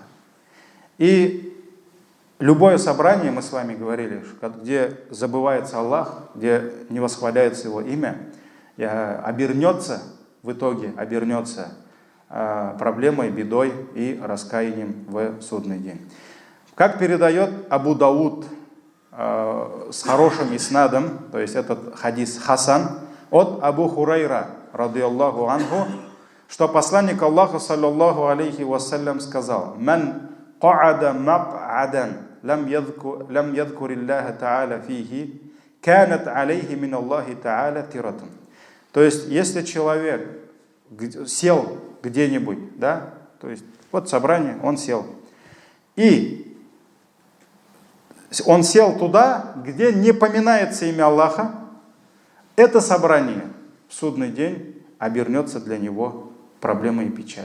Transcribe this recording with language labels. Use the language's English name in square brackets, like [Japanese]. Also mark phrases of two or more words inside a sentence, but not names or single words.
[Russian] И любое собрание, мы с вами говорили, где забывается Аллах, где не восхваляется Его имя, обернется в итоге, проблемой, бедой и раскаянием в судный день. Как передает Абу Дауд с хорошим иснадом, то есть этот хадис хасан, от Абу Хурайра, [Arabic] رضي الله عنه, [Russian] что посланник Аллаха, [Arabic] صلى الله عليه وسلم, [Russian] сказал: [Arabic] «من قعد مقعدا لم يذكر الله تعالى فيه كانت عليه من الله تعالى ترة». [Russian] То есть, если человек сел где-нибудь, да, то есть, вот собрание, он сел, и он сел туда, где не поминается имя Аллаха, это собрание в судный день обернется для него проблемой и печалью.